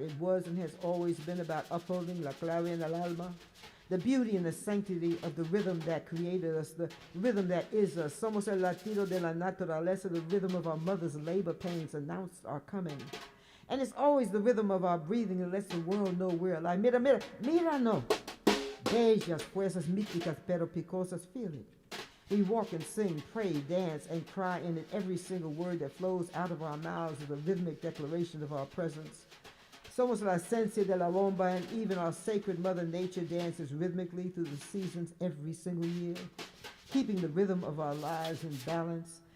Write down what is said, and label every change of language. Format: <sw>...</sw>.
<en>It was and has always been about upholding</en> <es>la clave en el alma,</es> <en>the beauty and the sanctity of the rhythm that created us, the rhythm that is us.</en> <es>Somos el latido de la naturaleza,</es> <en>the rhythm of our mother's labor pains announced our coming. And it's always the rhythm of our breathing that lets the world know we're alive.</en> <es>Mira, mira, mira, no. Bellas, fuerzas míticas, pero picosas,</es> <en>feel it. We walk and sing, pray, dance, and cry in it. Every single word that flows out of our mouths is a rhythmic declaration of our presence.</en> <es>Somos la esencia de la bomba,</es> <en>and even our sacred Mother Nature dances rhythmically through the seasons every single year, keeping the rhythm of our lives in balance.</en>